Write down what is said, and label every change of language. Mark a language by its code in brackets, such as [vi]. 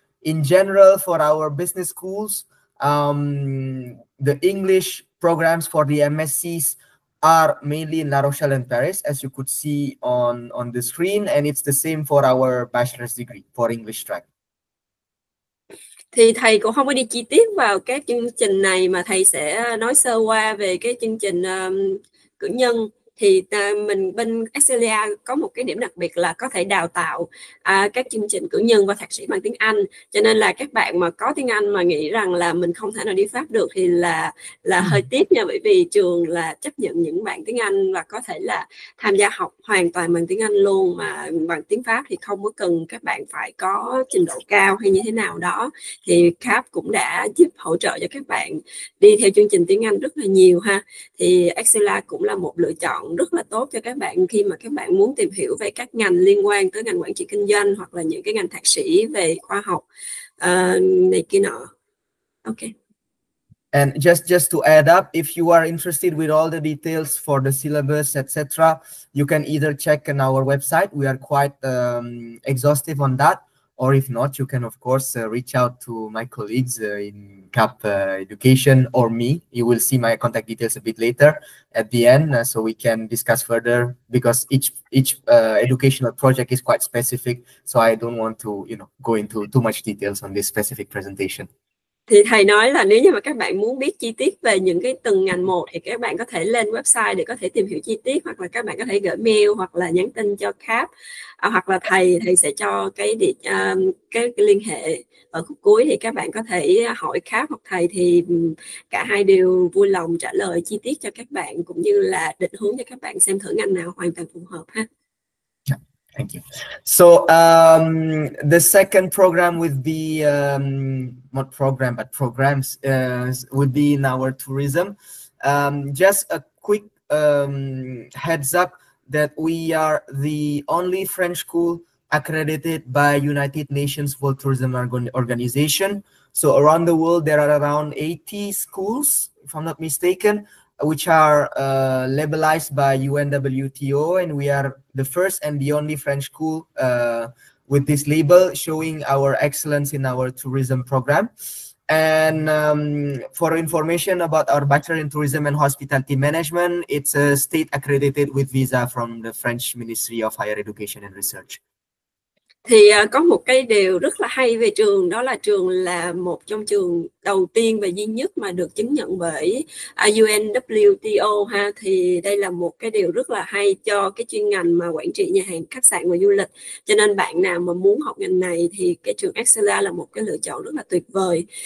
[en] In general, for our business schools, the English programs for the MSCs are mainly in La Rochelle and Paris, as you could see on the screen, and it's the same for our bachelor's degree for English track. [vi] Thì thầy cũng không có đi chi tiết vào các chương trình này, mà thầy sẽ nói sơ qua về cái chương trình cử nhân. Thì mình bên Excelia có một cái điểm đặc biệt là có thể đào tạo các chương trình cử nhân và thạc sĩ bằng tiếng Anh. Cho nên là các bạn mà có tiếng Anh mà nghĩ rằng là mình không thể nào đi Pháp được thì là hơi tiếc nha, bởi vì trường là chấp nhận những bạn tiếng Anh và có thể là tham gia học hoàn toàn bằng tiếng Anh luôn, mà bằng tiếng Pháp thì không có cần các bạn phải có trình độ cao hay như thế nào đó. Thì KHÓA cũng đã giúp hỗ trợ cho các bạn đi theo chương trình tiếng Anh rất là nhiều ha. Thì Excelia cũng là một lựa chọn rất là tốt cho các bạn khi mà các bạn muốn tìm hiểu về các ngành liên quan tới ngành quản trị kinh doanh hoặc là những cái ngành thạc sĩ về khoa học này kia nọ. [en] Okay. And just to add up, if you are interested with all the details for the syllabus, etc., you can either check on our website. We are quite exhaustive on that. Or if not, you can, of course, reach out to my colleagues in CAP Education or me. You will see my contact details a bit later at the end, so we can discuss further, because each educational project is quite specific. So I don't want to, go into too much details on this specific presentation. [vi] Thì thầy nói là nếu như mà các bạn muốn biết chi tiết về những cái từng ngành một thì các bạn có thể lên website để có thể tìm hiểu chi tiết, hoặc là các bạn có thể gửi mail hoặc là nhắn tin cho KHÓA, hoặc là thầy sẽ cho cái liên hệ ở khúc cuối, thì các bạn có thể hỏi KHÓA hoặc thầy, thì cả hai đều vui lòng trả lời chi tiết cho các bạn, cũng như là định hướng cho các bạn xem thử ngành nào hoàn toàn phù hợp ha. [en] Thank you. So the second program would be, not program, but programs would be in our tourism. Just a quick heads up that we are the only French school accredited by United Nations World Tourism Organization. So around the world, there are around 80 schools, if I'm not mistaken, which are labelized by UNWTO, and we are the first and the only French school with this label, showing our excellence in our tourism program. And for information about our Bachelor in Tourism and Hospitality Management, it's a state accredited with visa from the French Ministry of Higher Education and Research. [vi] Thì có một cái điều rất là hay về trường, đó là trường là một trong trường đầu tiên và duy nhất mà được chứng nhận bởi UNWTO ha. Thì đây là một cái điều rất là hay cho cái chuyên ngành mà quản trị nhà hàng, khách sạn và du lịch. Cho nên bạn nào mà muốn học ngành này thì cái trường Excelia là một cái lựa chọn rất là tuyệt vời.